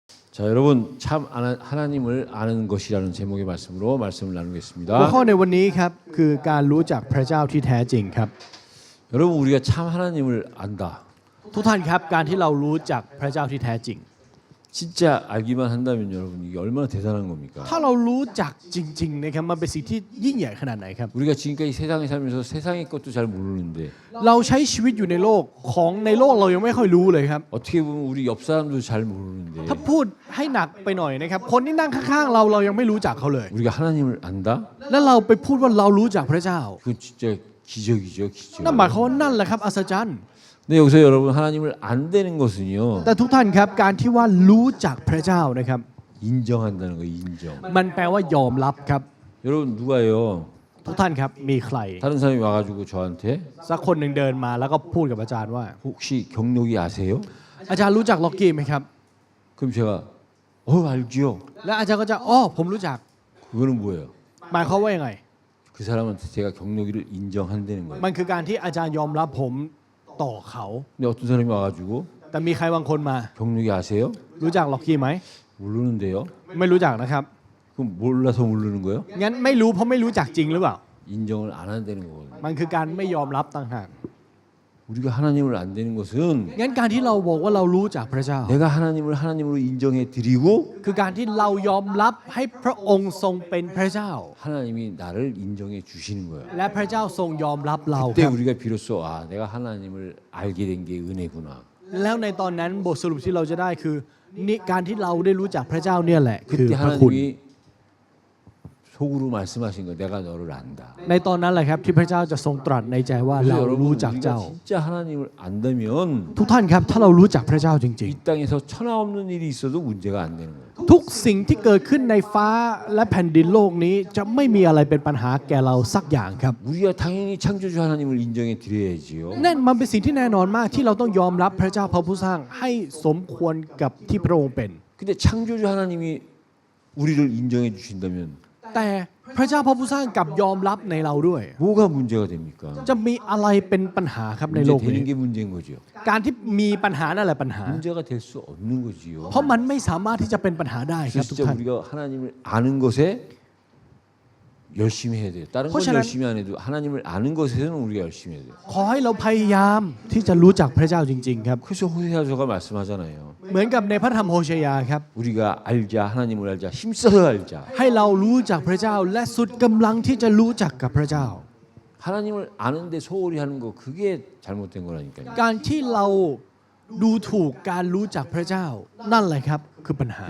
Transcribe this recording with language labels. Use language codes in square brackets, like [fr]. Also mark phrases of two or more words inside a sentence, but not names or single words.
[ko] 자, 여러분 참 하나님을 아는 것이라는 제목의 말씀으로 말씀을 [th] หัว [ko] 나누겠습니다. [th] ข้อในวันนี้ครับคือการรู้จักพระเจ้าที่แท้จริงครับ [ko] 여러분 우리가 참 하나님을 안다. [th] ทุกท่านครับการที่เรารู้จักพระเจ้าที่แท้จริง [ko] 진짜 알기만 한다면 여러분 이게 얼마나 대단한 겁니까? [th] ถ้าเรารู้จักจริงๆนะครับมันเป็นสิ่งที่ยิ่งใหญ่ขนาดไหนครับ [ko] 우리가 지금까지 세상에 살면서 세상의 것도 잘 모르는데 [th] เราใช้ชีวิตอยู่ในโลกของในโลกเรายังไม่ค่อยรู้เลยครับ [ko] 어떻게 보면 우리 옆 사람도 잘 모르는데 [th] ถ้าพูดให้หนักไปหน่อยนะครับคนที่นั่งข้างๆเรายังไม่รู้จักเขาเลย [ko] 우리가 하나님을 안다? [th] แล้วเราไปพูดว่าเรารู้จักพระเจ้า [ko] 그건 진짜 기적이죠, 기적. [th] นั่นหมายความว่านั่นแหละครับอัศจรรย์ [ko] 근데 여기서 여러분 하나님을 안 되는 것은요. [th] แต่ทุกท่านครับการที่ว่ารู้จักพระเจ้านะครับ [ko] 인정한다는 거 인정. [th] มันแปลว่ายอมรับครับ [ko] 여러분 누가요? [th] ทุกท่านครับมีใคร [ko] 다른 사람이 와가지고 저한테 [th] สักคนหนึ่งเดินมาแล้วก็พูดกับอาจารย์ว่า [ko] 혹시 경록이 아세요? [th] อาจารย์รู้จักล็อกกี้ไหมครับ [ko] 그럼 제가 알지요. [th] และอาจารย์ก็จะอ๋อผมรู้จัก [ko] 그거는 뭐예요? [th] หมายความว่ายังไง [ko] 그 사람한테 제가 경록이를 인정한다는 거예요. [th] มันคือการที่อาจารย์ยอมรับผมต่อเขา [ko] 근데 어떤 사람이 와가지고 [th] แต่มีใครบางคนมา [ko] 경록이 아세요? [th] รู้จักล็อกกี้ไหม [ko] 모르는데요. [th] ไม่รู้จักนะครับ [ko] 그럼 몰라서 모르는 거예요? [th] งั้นไม่รู้เพราะไม่รู้จักจริงหรือเปล่า [ko] 인정을 안 한다는 거거든요. [th] มันคือการไม่ยอมรับต่างหาก [ko] 우리가 하나님을 안 되는 것은 [th] งั้นการที่เราบอกว่าเรารู้จักพระเจ้า [ko] 내가 하나님을 하나님으로 인정해 드리고 [th] คือการที่เรายอมรับให้พระองค์ทรงเป็นพระเจ้า [ko] 하나님이 나를 인정해 주시는 거예요. [th] และพระเจ้าทรงยอมรับเราค [ko] 그때 [th] รับ [ko] 우리가 비로소 내가 하나님을 알게 된 게 은혜구나. [th] แล้วในตอนนั้นบทสรุปที่เราจะได้คือนี่การที่เราได้รู้จักพระเจ้าเนี่ยแหละคือ [ko] 그때 [th] พระคุณ [ko] 하나님이 속으로 말씀하신 거 내가 너를 안다. [th] ในตอนนั้นแหละครับที่พระเจ้าจะทรงตรัสในใจว่า [ko] 그래서 [th] เรา [ko] 여러분 [th] รู้จัก [ko] 우리가 [th] เจ้า [ko] 진짜 하나님을 안다면 [th] ทุกท่านครับถ้าเรารู้จักพระเจ้าจริง [ko] 이 땅에서 천하 없는 일이 있어도 문제가 안 되는 거예요. [th] ๆ ทุกสิ่งที่เกิดขึ้นในฟ้าและแผ่นดินโลกนี้จะไม่มีอะไรเป็นปัญหาแก่เราสักอย่างครับ [ko] 우리가 당연히 창조주 하나님을 인정해 드려야지요. [th] นั่นมันเป็นสิ่งที่แน่นอนมากที่เราต้องยอมรับพระเจ้าพระผู้สร้างให้สมควรกับที่พระองค์เป็น [ko] 근데 창조주 하나님이 우리를 인정해 주신다면 [th] แต่พระเจ้าพระผู้สร้างกลับยอมรับในเราด้วย [ko] 뭐가 문제가 됩니까? [th] จะมีอะไรเป็นปัญหาครับในโล [ko] 문제 [th] กนี้ [ko] 되는 게 문제인 거죠. [th] การที่มีปัญหานั่นแหละปัญหา [ko] 문제가 될 수 없는 거지요. [th] เพราะมันไม่สามารถที่จะเป็นปัญหาได้ครับ [ko] 그래서 [th] ทุก [ko] 진짜 [th] ท่าน [ko] 우리가 하나님을 아는 것에 열심히 해야 돼요. 다른 건 혹시나- 열심히 안 해도 하나님을 아는 것에는 우리가 열심히 해야 돼요. [th] ขอให้เราพยายามที่จะรู้จักพระเจ้าจริง ๆ ครับ [ko] 그래서 호세아서가 말씀하잖아요. [th] เหมือนกับในพระธรรมโฮเชยาครับ [ko] 우리가 알자 하나님을 알자 힘써서 알자. [th] ให้เรารู้จักพระเจ้าและสุดกำลังที่จะรู้จักกับพระเจ้า [ko] 하나님을 아는데 소홀히 하는 거 그게 잘못된 거라니까요. [th] การที่เราดูถูกการรู้จักพระเจ้า นั่นแหละครับคือปัญหา